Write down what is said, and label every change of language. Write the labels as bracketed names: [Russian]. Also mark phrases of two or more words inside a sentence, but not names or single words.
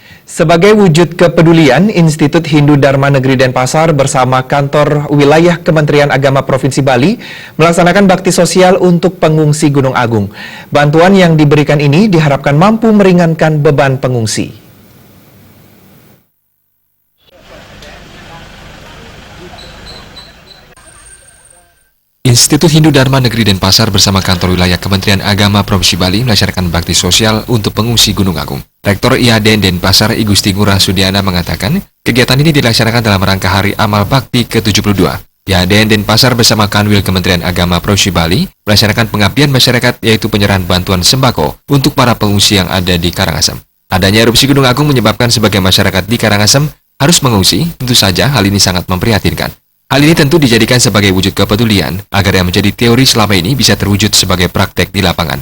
[Indonesian] Sebagai wujud kepedulian, Institut Hindu Dharma Negeri Denpasar bersama kantor wilayah Kementerian Agama Provinsi Bali melaksanakan bakti sosial untuk pengungsi Gunung Agung. Bantuan yang diberikan ini diharapkan mampu meringankan beban pengungsi. Institut Hindu Dharma Negeri Denpasar bersama kantor wilayah Kementerian Agama Provinsi Bali melaksanakan bakti sosial untuk pengungsi Gunung Agung. Rektor IADN Denpasar I Gusti Ngurah Sudiana mengatakan, kegiatan ini dilaksanakan dalam rangka Hari Amal Bakti ke-72. IADN Denpasar bersama Kanwil Kementerian Agama Provinsi Bali melaksanakan pengabdian masyarakat yaitu penyerahan bantuan sembako untuk para pengungsi yang ada di Karangasem. Adanya erupsi Gunung Agung menyebabkan sebagian masyarakat di Karangasem harus mengungsi, tentu saja hal ini sangat memprihatinkan. Hal ini tentu dijadikan sebagai wujud kepedulian agar yang menjadi teori selama ini bisa terwujud sebagai praktek di lapangan.